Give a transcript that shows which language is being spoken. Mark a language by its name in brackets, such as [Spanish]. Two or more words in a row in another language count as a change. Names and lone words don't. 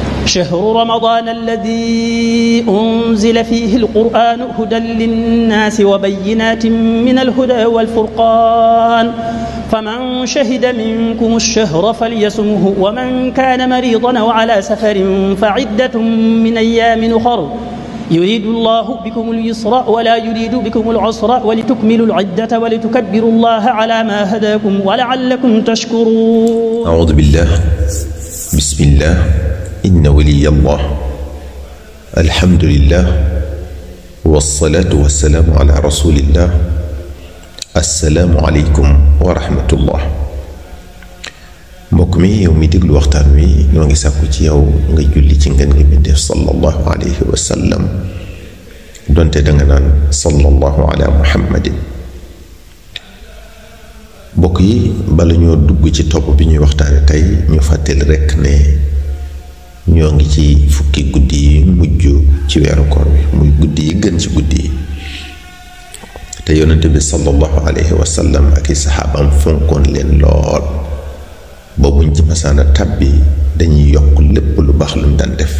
[Arabic] شهر رمضان الذي أنزل فيه القرآن هدى للناس وبينات من الهدى والفرقان فمن شهد منكم الشهر فليصمه ومن كان مريضا أو على سفر فعدة من أيام أخر يريد الله بكم اليسر ولا يريد بكم العسر ولتكملوا العدة ولتكبروا الله على ما هداكم ولعلكم تشكرون. أعوذ بالله. بسم الله. إن ولي الله. الحمد لله والصلاة والسلام على رسول الله. السلام عليكم ورحمة الله. [Wolof] mbokk mi yow mi déglu waxtaan wi ñoo ngi sàkku ci yow nga julli ci ngeen ngi bindee [Arabic] صلى الله عليه وسلم [Wolof] donte danga naan [Arabic] صلى الله على محمد. [Wolof] mbokk yi bala ñoo dugg ci topp bi ñuy waxtaane tey ñu fàttali rekk ne ñoo ngi ci fukki guddi yi mujj ci weeru koor wi muy guddi yi gën ci guddi yi te yonente bi [Arabic] صلى الله عليه وسلم [Wolof] ak i saxaabam fonkoon leen lool ba buñ ci masaana tàbbi dañuy yokk lépp lu baax lu mu daan def.